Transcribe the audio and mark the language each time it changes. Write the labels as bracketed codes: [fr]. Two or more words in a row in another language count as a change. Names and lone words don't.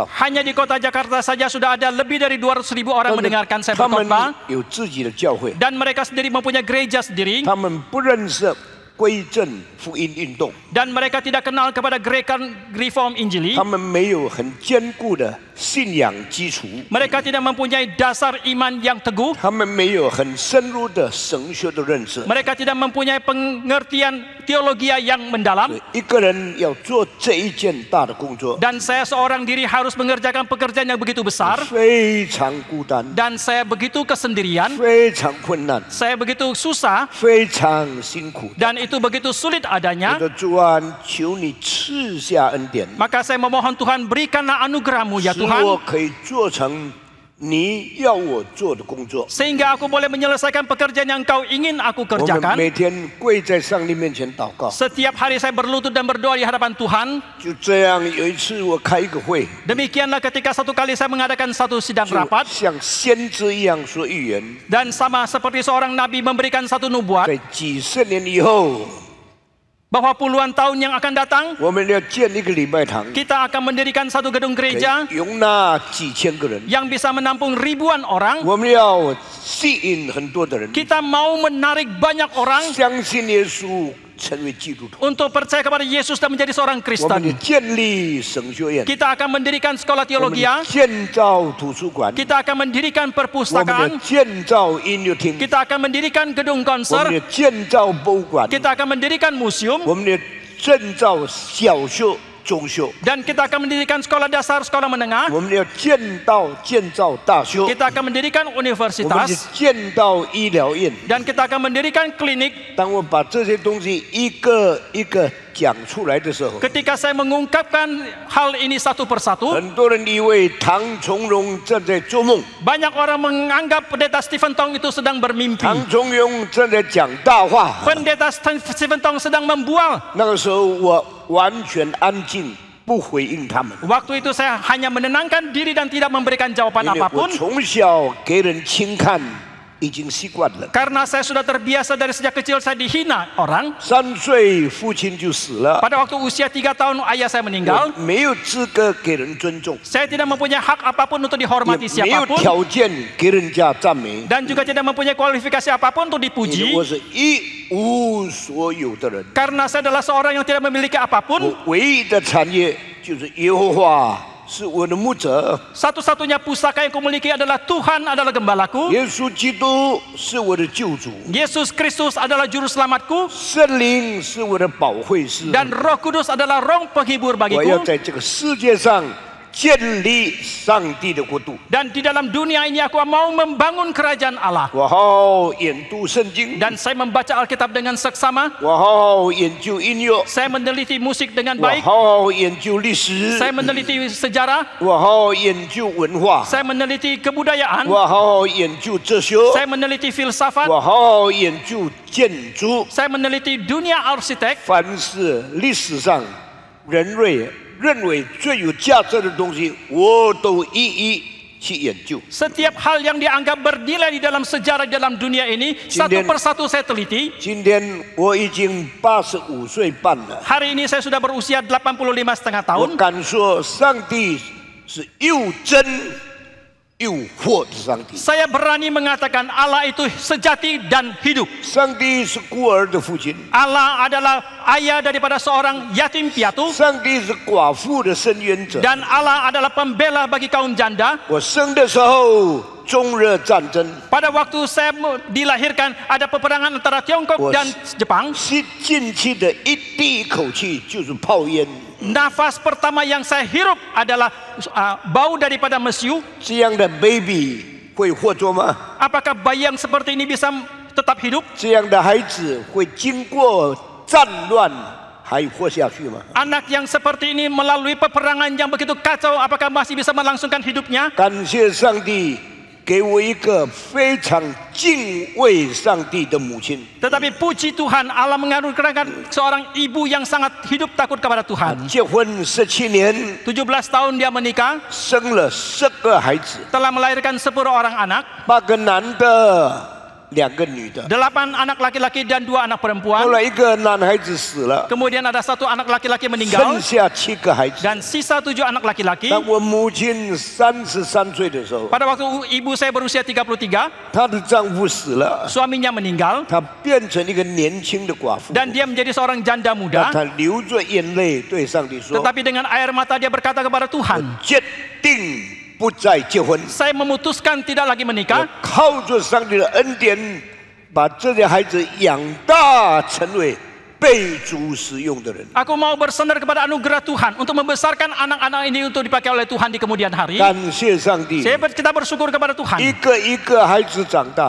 [id] Hanya di kota Jakarta saja sudah ada lebih dari 200.000 orang mendengarkan saya [zh] 他们 [id] berkhotbah. [zh] 有自己的教会， [id] Dan mereka sendiri mempunyai gereja sendiri. [zh] 他们不认识归正福音运动， [id] Dan mereka tidak kenal kepada gerakan Reform Injili. [zh] 他们没有很坚固的信仰基础， [id] Mereka tidak mempunyai dasar iman yang teguh. [zh] 他们没有很深入的神学的认识。 [id] Mereka tidak mempunyai pengertian teologi yang mendalam. [zh] 一个人要做这一件大的工作， [id] Dan saya seorang diri harus mengerjakan pekerjaan yang begitu besar. [zh] 非常孤单， [id] Dan saya begitu kesendirian. [zh] 非常困难， [id] Saya begitu susah. [zh] 非常辛苦。 [id] Dan itu begitu sulit [zh] 我 [id] adanya. [zh] 的主啊，求你赐下恩典， [id] Maka saya memohon Tuhan, berikanlah anugerah-Mu ya [zh] 使 [id] Tuhan. [zh] 我可以做成你要我做的工作。 [id] Sehingga aku boleh menyelesaikan pekerjaan yang Kau ingin aku [zh] 我们 [id] kerjakan. [zh] 每天跪在上帝面前祷告。 [id] Setiap hari saya berlutut dan berdoa di hadapan Tuhan. [zh] 就这样，有一次我开一个会， [id] Demikianlah ketika satu kali saya mengadakan satu sidang [zh] 就 [id] rapat. [zh] 像先知一样说预言， [id] Dan sama seperti seorang nabi memberikan satu nubuat [zh] 在几十年以后， [id] bahwa puluhan tahun yang akan datang [zh] 我们要建一个礼拜堂， [id] kita akan mendirikan satu gedung [zh] 可以 [id] gereja [zh] 容纳几千个人。 [id] yang bisa menampung ribuan orang. [zh] 我们要吸引很多的人 [id] Kita mau menarik banyak orang [zh] 相信耶稣，成为基督徒。 [id] untuk percaya kepada Yesus dan menjadi seorang [zh] 我们要 [id] Kristen. [zh] 建立神学院， [id] Kita akan mendirikan sekolah [zh] 我们要 [id] teologi. [zh] 建造图书馆， [id] Kita akan mendirikan [zh] 我们要 [id] perpustakaan. [zh] 建造音乐厅， [id] Kita akan mendirikan gedung [zh] 我们 [id] konser. [zh] 要建造博物馆， [id] Kita akan mendirikan museum. [zh] 我们要建造小学、中学。 [id] Dan kita akan mendirikan sekolah dasar, sekolah menengah. [zh] 我们要建造大学， [id] Kita akan mendirikan [zh] 我们要 [id] universitas. [zh] 建造医疗院。 [id] Dan kita akan mendirikan klinik. [zh] 当我把这些东西一个一个讲出来的时候， [id] Ketika saya mengungkapkan hal ini satu persatu, [zh] 很多人以为唐从容正在做梦， [id] banyak orang menganggap pendeta Stephen Tong itu sedang bermimpi. [zh] 唐从容正在讲大话。 [id] Pendeta Stephen Tong sedang membual. [zh] 那个时候我完全安静，不回应他们， [id] Waktu itu saya hanya menenangkan diri dan tidak memberikan [zh] 因 [id] jawaban [zh] 为我 [id] apapun. [zh] 从小给人轻看，已经习惯了。 [id] Karena saya sudah terbiasa dari sejak kecil saya dihina orang. [zh] 3 岁父亲就死了， [id] Pada waktu usia 3 tahun ayah saya [zh] 我 [id] meninggal. [zh] 没有资格给人尊重， [id] Saya tidak mempunyai hak apapun untuk [zh] 也 [id] dihormati [zh] 没有 [id] siapapun. [zh] 条件给人家赞美， [id] Dan juga tidak mempunyai kualifikasi apapun untuk [zh] 因为 [id] dipuji. [zh] 我是一无无所有的人。 [id] Karena saya adalah seorang yang tidak memiliki [zh] 我 [id] apapun, [zh] 唯一的产业就是耶和华是我的牧者， [id] satu-satunya pusaka yang kumiliki adalah Tuhan adalah gembalaku, [zh] 耶稣基督是我的救主， [id] Yesus Kristus adalah juru selamatku, [zh] 圣灵是我的保惠师。 [id] dan Roh Kudus adalah roh penghibur [zh] 我要 [id] bagiku. [zh] 在这个世界上建立上帝的国度。 [id] Dan di dalam dunia ini aku mau membangun kerajaan Allah. [zh] 我好好研读圣经， [id] Dan saya membaca Alkitab dengan seksama, [zh] 我好好研究音乐， [id] saya meneliti musik dengan [zh] 我 [id] baik, [zh] 好好研究历史， [id] saya meneliti sejarah, [zh] 我好好研究文化， [id] saya meneliti kebudayaan, [zh] 我好好研究哲学， [id] saya meneliti filsafat, [zh] 我好好研究建筑。 [id] saya meneliti dunia arsitek. [zh] 凡是历史上人类认为最有价值的东西，我都一一去研究。 [id] Setiap hal yang dianggap bernilai di dalam sejarah dalam dunia ini, satu persatu saya teliti. [zh] 今天我已经85岁半了， [id] Hari ini saya sudah berusia 85,5 tahun. [zh] 我敢说，上帝是又真又活的上帝。 [id] Saya berani mengatakan Allah itu sejati dan hidup. [zh] 上帝是孤儿的父亲， [id] Allah adalah ayah daripada seorang yatim piatu, [zh] 上帝是寡妇的伸冤者。 [id] dan Allah adalah pembela bagi kaum janda. [zh] 我生的时候，中日战争， [id] Pada waktu saya dilahirkan ada peperangan antara Tiongkok Was- dan Jepang. [zh] 吸进去的第一口气就是炮烟。 [id] Nafas pertama yang saya hirup adalah bau daripada mesiu. [zh] 这样的 baby 会活着吗？ [id] Apakah bayi yang seperti ini bisa tetap hidup? [zh] 这样的孩子会经过战乱还活下去吗？ [id] Anak yang seperti ini melalui peperangan yang begitu kacau, apakah masih bisa melangsungkan hidupnya? [zh] 感谢上帝给我一个非常敬畏上帝的母亲。 [id] Tetapi puji Tuhan, Allah mengaruniakan seorang ibu yang sangat hidup takut kepada Tuhan. [zh] 结婚17年， [id] 17 tahun dia menikah, [zh] 生了10个孩子， [id] telah melahirkan 10 orang anak, [zh] 8 个男的，2个女的。 [id] 8 anak laki-laki dan 2 anak [zh] 后 [id] perempuan. [zh] 来一个男孩子死了， [id] Kemudian ada 1 anak laki-laki [zh] 剩 [id] meninggal [zh] 下7个孩子。 [id] dan sisa 7 anak laki-laki. [zh] 当我母亲33岁的时候， [id] Pada waktu ibu saya berusia 33, [zh] 她的丈夫死了， [id] suaminya meninggal [zh] 她变成一个年轻的寡妇。 [id] dan dia menjadi seorang janda [zh] 那 [id] muda. [zh] 她流着眼泪对上帝说 [id] Tetapi dengan air mata dia berkata kepada Tuhan, [zh] 决定不再结婚， [id] saya memutuskan tidak lagi [zh] 我 [id] menikah. [zh] 靠着上帝的恩典，把这些孩子养大，成为被主使用的人。 [id] Aku mau bersandar kepada anugerah Tuhan untuk membesarkan anak-anak ini untuk dipakai oleh Tuhan di kemudian hari. [zh] 感谢上帝， [id] Kita bersyukur kepada [zh] 一 [id] Tuhan. [zh] 个一个孩子长大了，